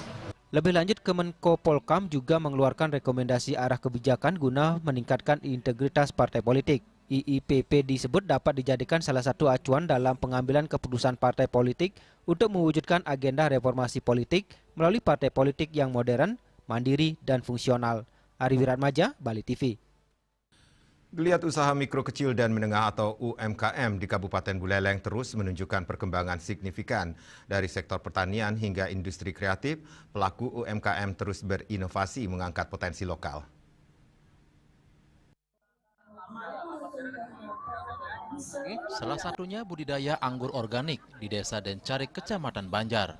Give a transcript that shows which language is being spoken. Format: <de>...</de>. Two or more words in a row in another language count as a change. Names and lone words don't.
<id>Lebih lanjut, Kemenko Polkam juga mengeluarkan rekomendasi arah kebijakan guna meningkatkan integritas partai politik. IIPP disebut dapat dijadikan salah satu acuan dalam pengambilan keputusan partai politik untuk mewujudkan agenda reformasi politik melalui partai politik yang modern, mandiri, dan fungsional. Ari Wiratmaja, Bali TV. Geliat usaha mikro kecil dan menengah atau UMKM di Kabupaten Buleleng terus menunjukkan perkembangan signifikan. Dari sektor pertanian hingga industri kreatif, pelaku UMKM terus berinovasi mengangkat potensi lokal. Salah satunya budidaya anggur organik di Desa Dencarik, Kecamatan Banjar.</id>